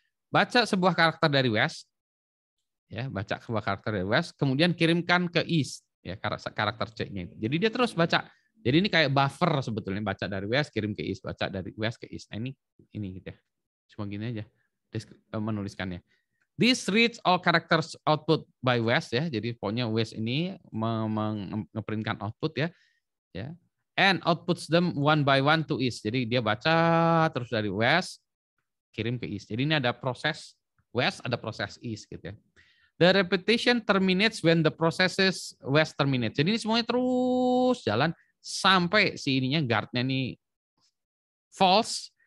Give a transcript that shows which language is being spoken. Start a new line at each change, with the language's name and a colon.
Indonesian: Baca sebuah karakter dari West ya, baca sebuah karakter dari West, kemudian kirimkan ke East ya, karakter C-nya. Jadi dia terus baca. Jadi ini kayak buffer sebetulnya, baca dari West kirim ke East, baca dari West ke East. Nah ini gitu ya. Cuma gini aja menuliskannya.
English: This reads all characters output by West
Indonesian: ya. Jadi pokoknya West ini ngeprintkan output ya. Ya.
English: And outputs them one by one to East.
Indonesian: Jadi dia baca terus dari West kirim ke East. Jadi ini ada proses West, ada proses East gitu ya.
English: The repetition terminates when the processes West terminates.
Indonesian: Jadi ini semuanya terus jalan sampai si ininya guardnya ini false.